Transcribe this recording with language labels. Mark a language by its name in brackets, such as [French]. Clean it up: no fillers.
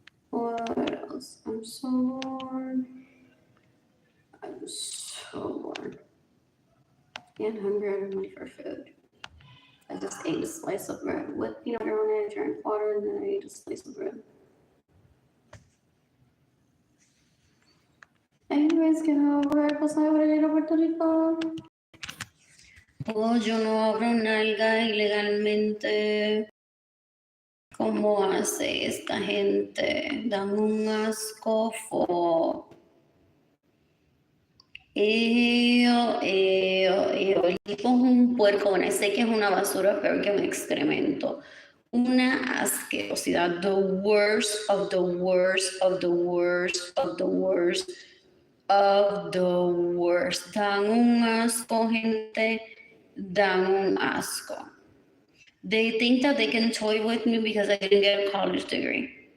[English] What else? I'm so bored. I'm so bored. And hungry. I have money for food. I just ate a slice of bread with peanut butter on it, drank water, and then I ate a slice of bread. Anyways, [Spanish] que no voy a pasar por ir a Puerto Rico. Oh, yo no abro nalga ilegalmente. ¿Cómo hace esta gente? Dan un asco. El tipo es un puerco. Bueno, sé que es una basura, peor que un excremento. Una asquerosidad. [English] The worst of the worst of the worst of the worst of the worst. [Spanish] Dan un asco, gente. Dan un asco. [English] They think that they can toy with me because I didn't get a college degree.